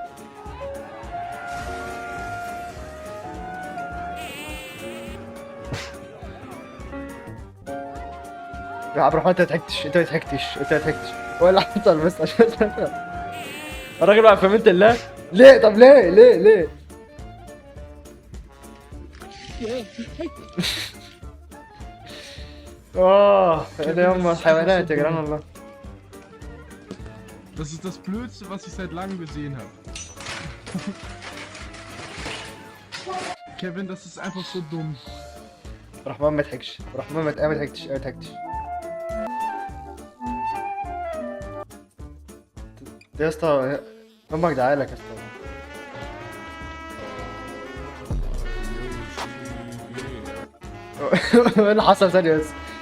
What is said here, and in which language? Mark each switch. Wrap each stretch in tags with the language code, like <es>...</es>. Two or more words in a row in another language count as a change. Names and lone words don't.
<ar>يا عبد الرحمن انت ما ضحكتش، انت ما ضحكتش، انت ما ضحكتش. هو اللي حصل بس عشان الراجل بقى في امان الله. ليه؟ طب ليه؟ ليه؟ ايه ده؟ هم الحيوانات يا جدعان والله.</ar> <de>Das ist das Blödste, was ich seit langem gesehen habe. Kevin, das ist einfach so dumm.</de> <ar>رحمن ما تضحكش، رحمن ما ضحكتش، ما ضحكتش. ده يا اسطى امك دعالك يا اسطى. ايه اللي حصل ثانية بس؟</ar>